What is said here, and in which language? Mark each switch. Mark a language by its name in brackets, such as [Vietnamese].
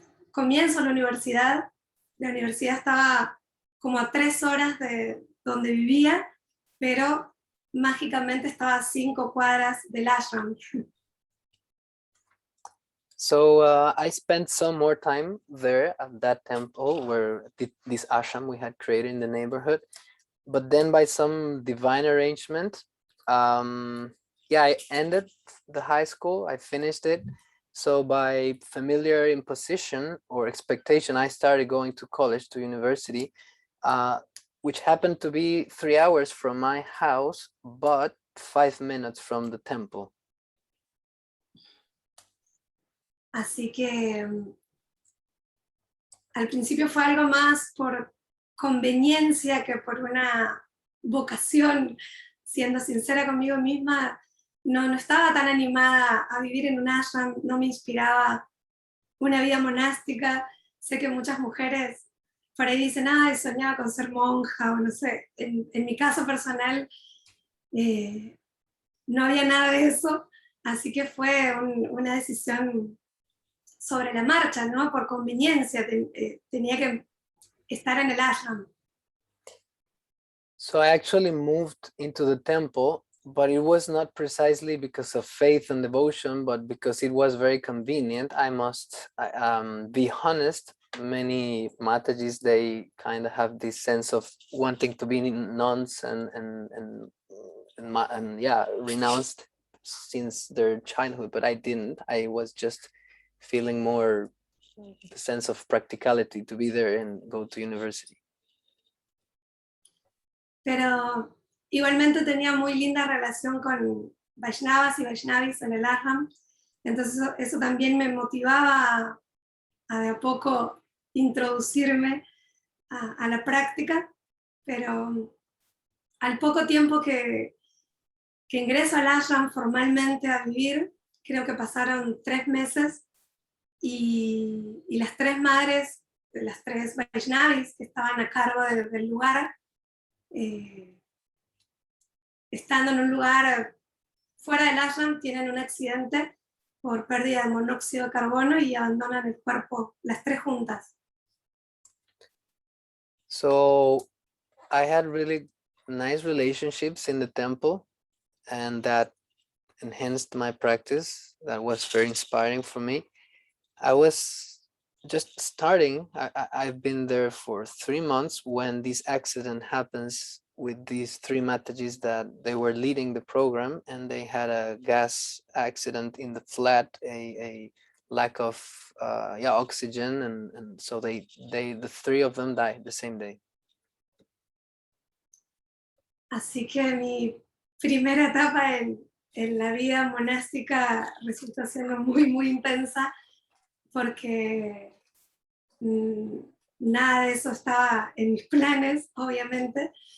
[Spanish] comienzo la universidad estaba como a 3 horas de donde vivía, pero mágicamente estaba a 5 cuadras del ashram. [English] So I spent some more time there at that temple where this ashram we had created in the neighborhood. But then by some divine arrangement, yeah, I ended the high school, I finished it. So by familiar imposition or expectation, I started going to college, to university, which happened to be 3 hours from my house, but 5 minutes from the temple. [Spanish] Así que al principio fue algo más por conveniencia que por una vocación. Siendo sincera conmigo misma, no estaba tan animada a vivir en un ashram, no me inspiraba una vida monástica. Sé que muchas mujeres por ahí dicen, ay, soñaba con ser monja, o no sé. En mi caso personal, no había nada de eso, así que fue una decisión sobre la marcha, ¿no? Por conveniencia, tenía que estar en el ashram. [English] So I actually moved into the temple, but it was not precisely because of faith and devotion, but because it was very convenient. I must be honest. Many Matajis, they kind of have this sense of wanting to be nuns and yeah, renounced since their childhood, but I didn't. I was just feeling more the sense of practicality to be there and go to university. [Spanish] Pero igualmente tenía muy linda relación con Vaishnavas y Vaishnavis en el ashram, entonces eso también me motivaba a de a poco introducirme a la práctica, pero al poco tiempo que ingreso al ashram formalmente a vivir, creo que pasaron 3 meses, y las 3 madres, las 3 Vaishnavis que estaban a cargo del lugar, estando en un lugar fuera del ashram, tienen un accidente por pérdida de monóxido de carbono y abandonan el cuerpo las 3 juntas. [English] So I had really nice relationships in the temple, and that enhanced my practice. That was very inspiring for me. I was just starting. I've been there for 3 months when this accident happens with these 3 Matajis that they were leading the program, and they had a gas accident in the flat, a lack of oxygen, and so the 3 of them died the same day. [Spanish] Así que mi primera etapa en la vida monástica resultó siendo muy, muy intensa, porque nada de eso estaba en mis planes, obviamente.